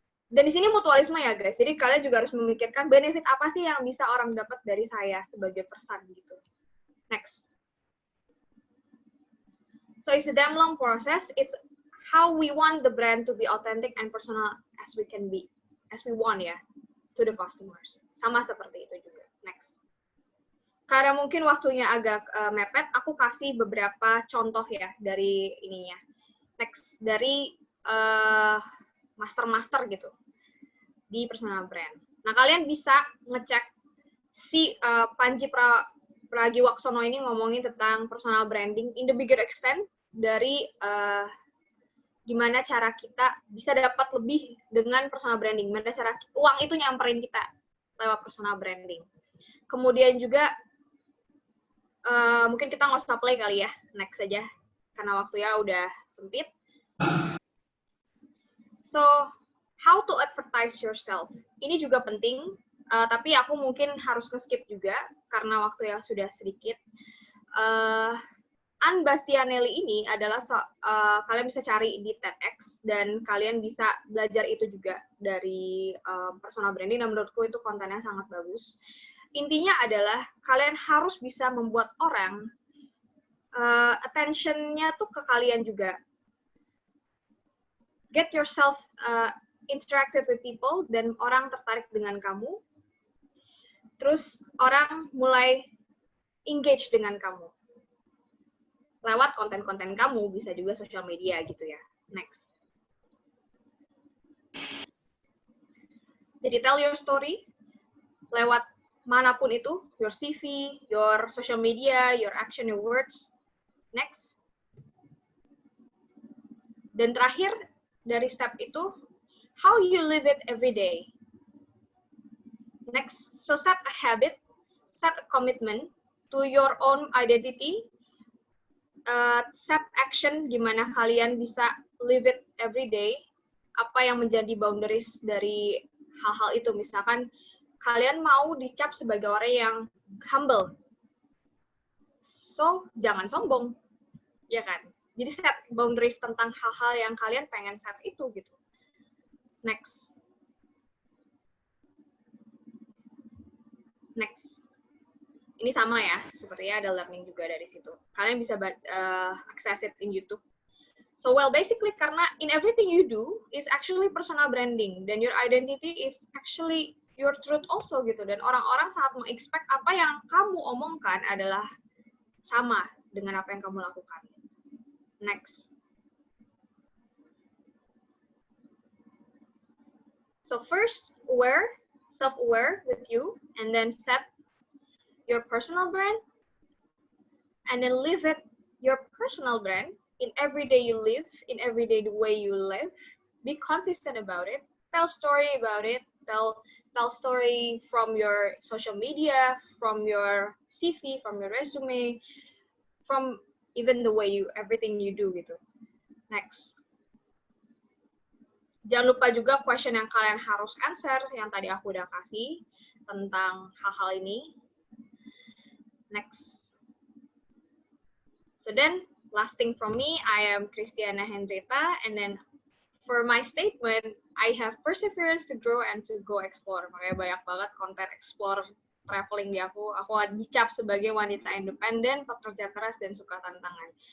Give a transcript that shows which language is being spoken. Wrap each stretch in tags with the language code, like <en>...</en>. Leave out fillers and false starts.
<id>Dan di sini mutualisme ya guys, jadi kalian juga harus memikirkan benefit apa sih yang bisa orang dapat dari saya sebagai person gitu.</id> <en>Next. So it's a damn long process. It's how we want the brand to be authentic and personal as we can be, as we want ya, to the customers.</en> <id>Sama seperti itu juga. Next. Karena mungkin waktunya agak mepet, aku kasih beberapa contoh ya dari ininya. Next, dari master-master gitu di personal brand. Nah, kalian bisa ngecek si Panji Pragiwaksono ini ngomongin tentang personal branding in the bigger extent dari gimana cara kita bisa dapat lebih dengan personal branding, gimana cara uang itu nyamperin kita lewat personal branding. Kemudian juga mungkin kita nggak usah play kali ya, next saja karena waktunya udah sempit.</id> <en>So, how to advertise yourself?</en> <id>Ini juga penting, tapi aku mungkin harus nge-skip juga karena waktu yang sudah sedikit. Ann Bastianelli ini adalah kalian bisa cari di TEDx dan kalian bisa belajar itu juga dari personal branding, dan menurutku itu kontennya sangat bagus. Intinya adalah kalian harus bisa membuat orang attention-nya tuh ke kalian juga.</id> <en>Get yourself interacted with people dan orang tertarik dengan kamu.</en> <id>Terus orang mulai engage dengan kamu. Lewat konten-konten kamu, bisa juga sosial media gitu ya.</id> <en>Next. Jadi tell your story lewat manapun itu, your CV, your social media, your action, your words. Next. Dan terakhir dari step itu, how you live it every day. Next, so set a habit, set a commitment to your own identity, set action gimana kalian bisa live it every day, apa yang menjadi boundaries dari hal-hal itu.</en> <id>Misalkan kalian mau dicap sebagai orang yang humble, so jangan sombong, ya kan? Jadi set boundaries tentang hal-hal yang kalian pengen set itu gitu. Next. Ini sama ya, sepertinya ada learning juga dari situ.</id> <en>Kalian bisa access it in YouTube. So, well, basically karena in everything you do is actually personal branding, dan your identity is actually your truth also gitu.</en> <id>Dan orang-orang sangat meng-expect apa yang kamu omongkan adalah sama dengan apa yang kamu lakukan.</id> <en>Next. So first, self-aware with you, and then set your personal brand, and then live it, your personal brand, in every day you live, in every day the way you live. Be consistent about it. Tell story about it. Tell story from your social media, from your CV, from your resume, from even the way everything you do gitu. Next.</en> <id>Jangan lupa juga question yang kalian harus answer, yang tadi aku udah kasih tentang hal-hal ini.</id> <en>Next. So then, last thing from me, I am Christiana Hendrita, and then for my statement, I have perseverance to grow and to go explore.</en> <id>Makanya banyak banget konten explore traveling di aku. Aku dicap sebagai wanita independen, pekerja keras, dan suka tantangan.</id>